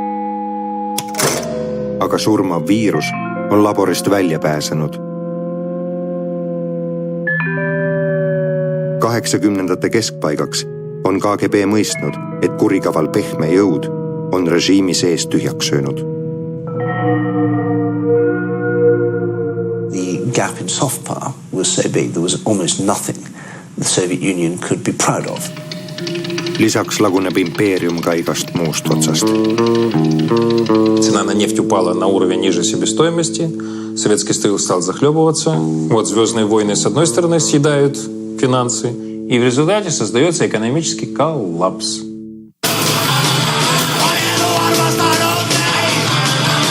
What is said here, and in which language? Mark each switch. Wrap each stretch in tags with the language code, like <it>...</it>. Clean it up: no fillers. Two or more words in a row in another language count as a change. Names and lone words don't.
<et>Aga surmav viirus on laborist välja pääsenud. 80ndate keskpaigaks on KGB mõistnud, et kurikaval pehme jõud on režiimi sees tühjaks söönud.</et> <en>The gap in soft power was so big there was almost nothing the Soviet Union could be proud of.</en> <et>Lisaks laguneb impeerium ka igast muust otsast.</et> <ru>Цена на нефть упала на уровень ниже себестоимости. Советский Союз стал захлебываться. Вот звездные войны с одной стороны съедают финансы, и в результате создается экономический коллапс.</ru>